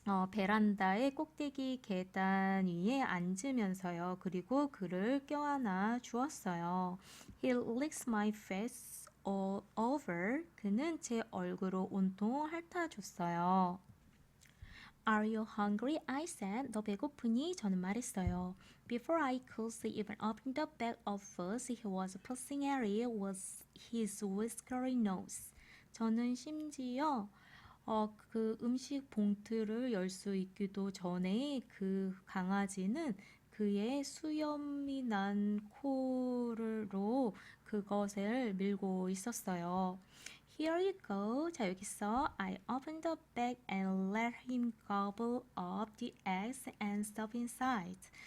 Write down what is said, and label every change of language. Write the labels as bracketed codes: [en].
[ko] 베란다의 꼭대기 계단 위에 앉으면서요. 그리고 그를 껴안아 주었어요. [en] He licks my face all over. [ko] 그는 제 얼굴을 온통 핥아줬어요. [en] Are you hungry? I said. [ko] 너 배고프니? 저는 말했어요. [en] Before I could even open the bag of food, he was pulsing at it with his whiskery nose. [ko] 저는 심지어 그 음식 봉투를 열 수 있기도 전에 그 강아지는 그의 수염이 난 코로 그것을 밀고 있었어요. [en] Here you go. [ko] 자, 여기 있어. [en] I opened the bag and let him gobble up the eggs and stuff inside.